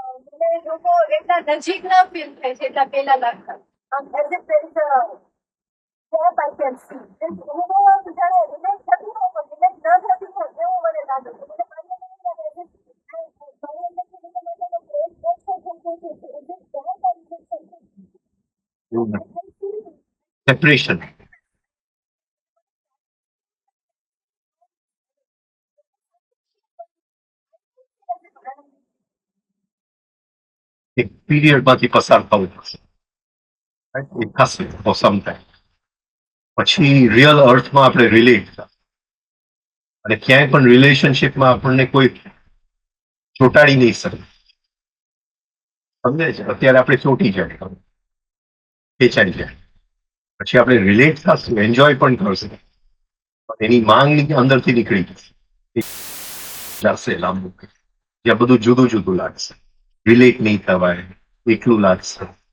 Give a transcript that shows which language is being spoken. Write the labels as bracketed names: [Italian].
[Gujarati] મને લોકો એટલા નજીક ના ફીલ થાય છે એટલા પેલા લાગતા. [English] As if there is a gap I can see. [Gujarati] હું જ્યારે રિલેટ થતી હોય પણ રિલેટ ન થતી હોય એવું મને લાગે છે. મને મારી અંદર એવું લાગે છે મારી અંદરથી મને માટેનો પ્રેમ ઓછો થઈ ગયો છે. [English] Is it that or is it something? [Gujarati] એવું નથી. સેપરેશન. એક પીરિયડમાંથી પસાર થવું પડશે. [English] Right? [Gujarati] એ થશે [English] for some time. [Gujarati] પછી રિયલ અર્થમાં આપણે રિલેટ અને ક્યાંય પણ રિલેશનશીપમાં આપણને કોઈ ચોંટાડી નહીં શકે. સમજે છે? અત્યારે આપણે ચોંટી જાય, ખેંચાઈ જાય. પછી આપણે રિલેટ થશું, એન્જોય પણ કરશું. એની માંગ અંદરથી નીકળી જશે લાંબુ, જ્યાં બધું જુદું જુદું લાગશે, રિલેટ નહીં થવાય, એકલું લાગશે.